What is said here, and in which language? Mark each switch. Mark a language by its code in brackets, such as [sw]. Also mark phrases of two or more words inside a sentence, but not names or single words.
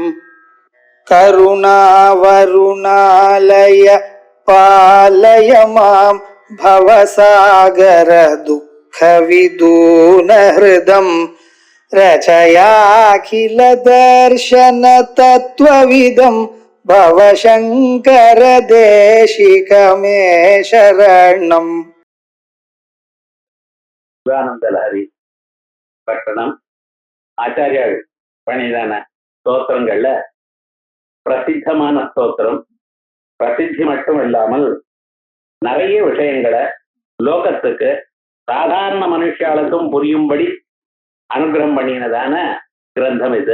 [sa] करुणावरुणालय पालय मां भवसागर दुःखविदून हृदं रचयाखिल दर्शन तत्त्वविदं भवशङ्कर देशिकमे शरणम्. [ta] சிவானந்தலஹரி பட்டணம் ஆச்சாரியால் பணிதான ஸ்தோத்திரங்கள்ல பிரசித்தமான ஸ்தோத்திரம். பிரசித்தி மட்டும் இல்லாமல் நிறைய விஷயங்களை லோகத்துக்கு சாதாரண மனுஷாளுக்கும் புரியும்படி அனுகிரகம் பண்ணினதான கிரந்தம் இது.